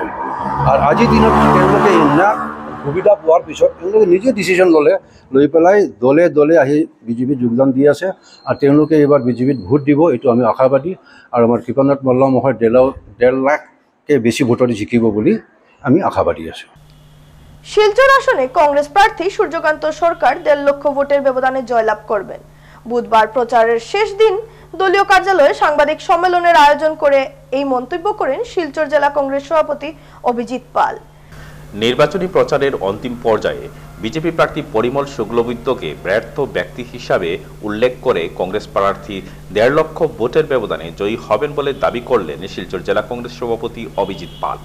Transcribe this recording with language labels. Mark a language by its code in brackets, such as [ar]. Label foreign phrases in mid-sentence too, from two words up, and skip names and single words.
[as] আৰু আজিৰ দিনত তেওঁলোকে ইমান সুবিধা পোৱাৰ পিছত তেওঁলোকে নিজে ডিচিশ্যন লৈ পেলাই দলে দলে আহি বিজেপিত যোগদান দি আছে আৰু তেওঁলোকে এইবাৰ বিজেপিত ভোট দিব, এইটো আমি আশাবাদী। আৰু আমাৰ কৃপানাথ মল্ল মহোদয় 1.5 লাখকে বেছি ভোটত জিকিব বুলি আমি আশাবাদী আছোঁ। [bn] শিলচর আসনে কংগ্রেস প্রার্থী সূর্যকান্ত সরকার 1.5 লক্ষ ভোটের ব্যবধানে জয়লাভ করবেন। বুধবার প্রচারের শেষ দিন দলীয় কার্যালয়ে সাংবাদিক সম্মেলনের আয়োজন করে এই মন্তব্য করেন শিলচর জেলা কংগ্রেস সভাপতি অভিজিৎ পাল। নির্বাচনী প্রচারের অন্তিম পর্যায়ে বিজেপি প্রার্থী পরিমল শুক্লবৈদ্যকে ব্যর্থ ব্যক্তি হিসাবে উল্লেখ করে কংগ্রেস প্রার্থী 1.5 লক্ষ ভোটের ব্যবধানে জয়ী হবেন বলে দাবি করলেন শিলচর জেলা কংগ্রেস সভাপতি অভিজিৎ পাল।